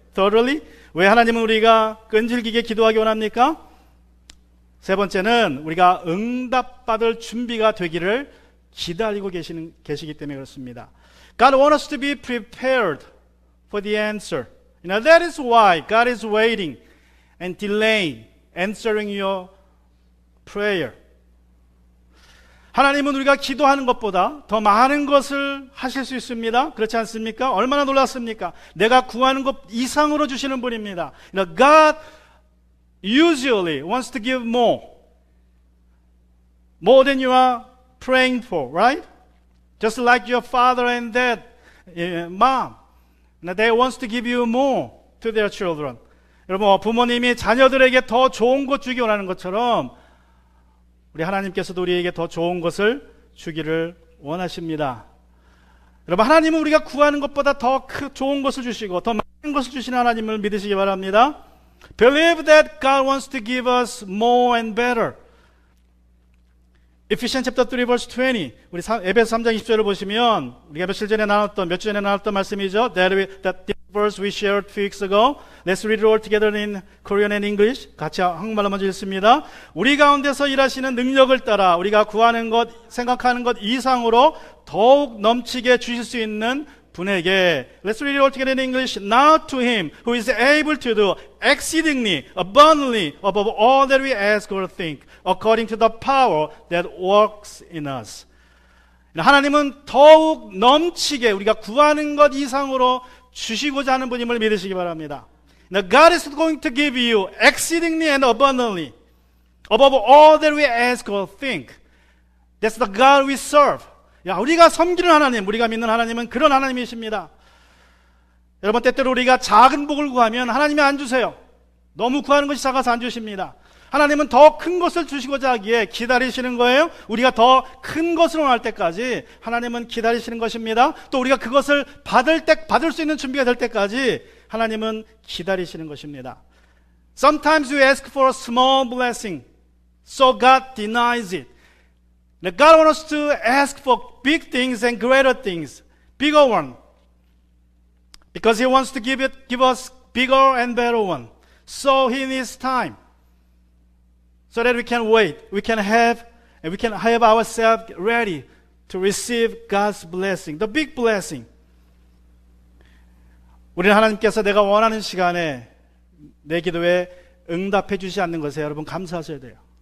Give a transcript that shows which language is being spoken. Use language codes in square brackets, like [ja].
[en] Thirdly, [ko] 왜 하나님은 우리가 끈질기게 기도하기 원합니까? 세 번째는 우리가 응답받을 준비가 되기를 기다리고 계시기 때문에 그렇습니다. [en] God wants us to be prepared for the answer. That is why God is waiting and delaying answering your prayer. [ko] 하나님은 우리가 기도하는 것보다 더 많은 것을 하실 수 있습니다. 그렇지 않습니까? 얼마나 놀랐습니까? 내가 구하는 것 이상으로 주시는 분입니다. [en] God usually wants to give more than you are praying for, right? Just like your father and dad, mom, they wants to give you more to their children. [ko] 여러분, 부모님이 자녀들에게 더 좋은 것 주기 원하는 것처럼 우리 하나님께서도 우리에게 더 좋은 것을 주기를 원하십니다. 여러분, 하나님은 우리가 구하는 것보다 더 좋은 것을 주시고 더 많은 것을 주시는 하나님을 믿으시기 바랍니다. [en] Believe that God wants to give us more and better. Ephesians chapter 3 verse 20. [ko] 우리 에베소 3장 20절을 보시면 우리가 며칠 전에 나눴던 몇 주 전에 나눴던 말씀이죠. [en] That verse we shared a few weeks ago. Let's read it all together in Korean and English. [ko] 같이 한국말로 먼저 읽습니다. 우리 가운데서 일하시는 능력을 따라 우리가 구하는 것, 생각하는 것 이상으로 더욱 넘치게 주실 수 있는 분에게 [en] Let's read it all together in English. Now to him who is able to do exceedingly abundantly above all that we ask or think according to the power that works in us. [ko] 하나님은 더욱 넘치게 우리가 구하는 것 이상으로 주시고자 하는 분임을 믿으시기 바랍니다. [en] Now God is going to give you exceedingly and abundantly above all that we ask or think. That's the God we serve. [ko] 우리가 섬기는 하나님, 우리가 믿는 하나님은 그런 하나님이십니다. 여러분, 때때로 우리가 작은 복을 구하면 하나님이 안 주세요. 너무 구하는 것이 작아서 안 주십니다. 하나님은 더 큰 것을 주시고자 하기에 기다리시는 거예요. 우리가 더 큰 것을 원할 때까지 하나님은 기다리시는 것입니다. 또 우리가 그것을 받을 수 있는 준비가 될 때까지 하나님은 기다리시는 것입니다. [en] Sometimes we ask for a small blessing, so God denies it. Now God wants us to ask for big things and greater things, bigger one, because He wants to give us bigger and better one. So He needs time, so that we can wait, we can have ourselves ready to receive God's blessing, the big blessing. [ko] 우리는 하나님께서 내가 원하는 시간에 내 기도에 응답해 주시지 않는 것에 여러분 감사하셔야 돼요.